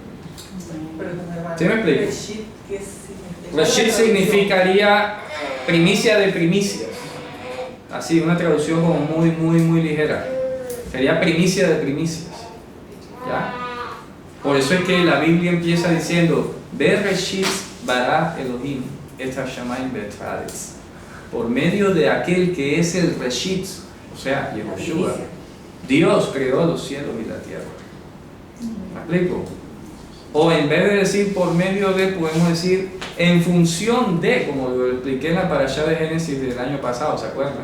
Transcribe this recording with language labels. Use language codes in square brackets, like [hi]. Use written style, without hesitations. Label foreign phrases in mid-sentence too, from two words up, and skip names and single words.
[es] ¿Sí me explico? Reshit significaría primicia de primicias. Así, una traducción como muy ligera. Sería primicia de primicias. ¿Ya? Por eso es que la Biblia empieza diciendo, [he] בראשית ברא אלוהים את השמים ואת הארץ. [es] Por medio de aquel que es el Reshit, o sea, Yehoshua, Dios creó los cielos y la tierra. ¿Me explico? O en vez de decir por medio de, podemos decir en función de, como lo expliqué en la parashá de Génesis del año pasado, ¿se acuerdan?